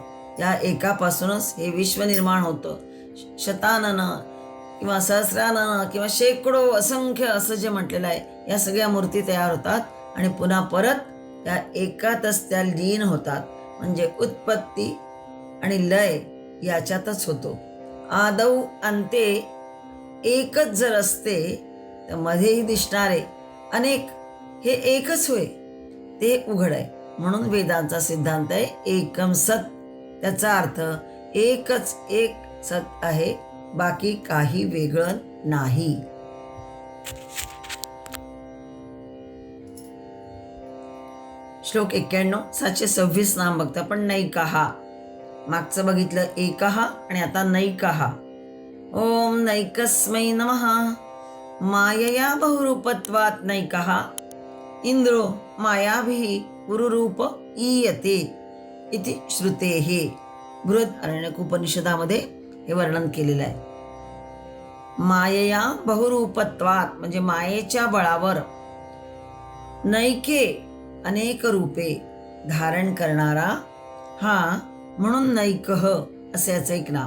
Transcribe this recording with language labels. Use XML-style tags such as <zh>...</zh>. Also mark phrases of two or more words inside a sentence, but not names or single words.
<mr>त्या एकापासूनच हे विश्व निर्माण होतं. शताननं किंवा सहस्राननं किंवा शेकडो असंख्य असं जे म्हटलेलं आहे, या सगळ्या मूर्ती तयार होतात आणि पुन्हा परत त्या एकातच त्या लीन होतात. म्हणजे उत्पत्ती आणि लय याच्यातच होतो.</mr> <sa>आदौ अंते</sa> <mr>एकच जर असते तर मध्येही दिसणारे अनेक हे एकच होय, ते उघड आहे. म्हणून वेदांचा सिद्धांत आहे</mr> <sa>एकम सत.</sa> <mr>त्याचा अर्थ एकच एक सत आहे, बाकी काही वेगळं नाही. श्लोक 91 726 नाम बघता पण नैकाहा. मागचं बघितलं एकहा आणि आता नैकाहा.</mr> <sa>ओम नैकस्मै नमः. मायया बहुरूपत्वात् नैकः इंद्रो मायाभिः पुरुरूप ईयते. इति श्रुतेः.</sa> <mr>बृहदारण्यक उपनिषदामध्ये हे वर्णन केलेलं आहे.</mr> <sa>मायया बहुरूपत्वात</sa> <mr>म्हणजे मायेच्या बळावर नैके अनेक रूपे धारण करणारा हा म्हणून नैकः असे याचं एक नाव.</mr>